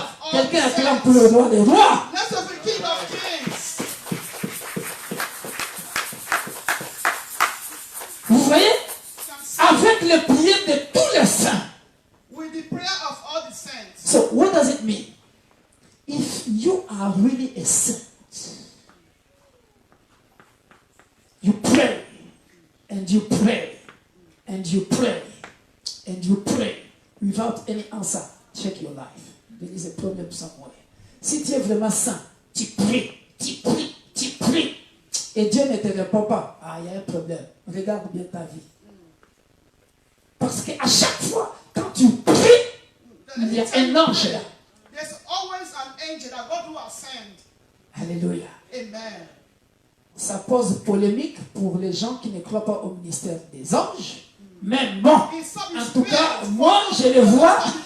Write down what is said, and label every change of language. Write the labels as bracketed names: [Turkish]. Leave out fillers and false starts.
[French] Quelqu'un acclame pour le roi des rois. [English] Let's have the King of Kings. [French] Vous voyez? Avec les prières de tous les saints. [English] With the prayer of all the saints. So what does it mean? If you are really a saint, you pray, and you pray, and you pray, and you pray without any answer, check your life. There is a problem somewhere. [French] Si tu es vraiment saint, tu pries, tu pries, tu pries, et Dieu ne te répond pas, ah, il y a un problème. Regarde bien ta vie. Parce qu'à chaque fois, quand tu pries, il y a un ange là. [English] There's always an angel that God will send. [French] Alléluia. Amen. Ça pose polémique pour les gens qui ne croient pas au ministère des anges. Mais bon, en tout cas, moi, je les vois.